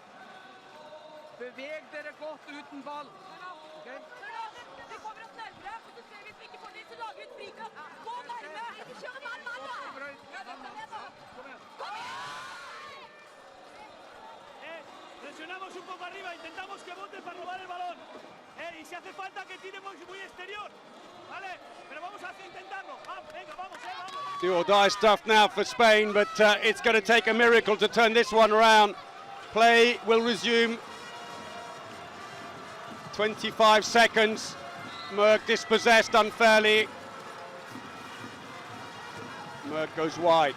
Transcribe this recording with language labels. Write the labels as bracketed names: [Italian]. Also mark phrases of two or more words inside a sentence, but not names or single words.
[Norwegian] Beveg dere godt uten ball. Okay? Vi kommer oss nærmere, og så ser vi hvis vi ikke får det, så lager vi et frikast. Gå nærmere! Ikke kjøre mann, da! Kom igjen! [Spanish] Presionamos un poco arriba, intentamos que voten para robar el balón. Y si hace falta que tiremos muy exterior. ¿Vale? Pero vamos a intentarlo. Venga, vamos, vamos. [English] Do or die stuff now for Spain, but it's going to take a miracle to turn this one around. Play will resume. 25 seconds. Merck dispossessed unfairly. Merck goes wide.